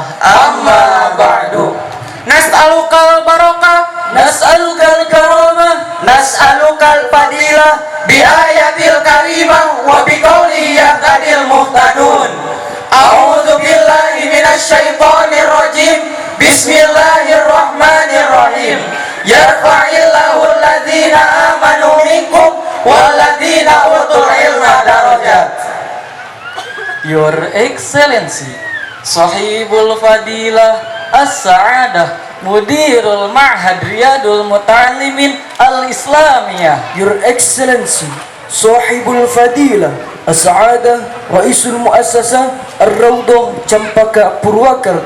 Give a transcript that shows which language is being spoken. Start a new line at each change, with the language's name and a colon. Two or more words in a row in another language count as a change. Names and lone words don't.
Arabic: أما بعد. نسألك البركة، نسألك الكرامة، نسألك الفضيلة بآية الكريمة وبقول يهتدي المهتدون. أعوذ بالله من الشيطان الرجيم. بسم الله الرحمن الرحيم. يرفع الله الذين آمنوا منكم والذين أوتوا العلم درجات.
English: Your Excellency
Arabic: صاحب الفضيلة السعادة مدير المعهد رياض المتعلمين الإسلامية.
English: Your Excellency
Arabic: صاحب الفضيلة السعادة رئيس المؤسسة الروضة Campaka Purwakarta.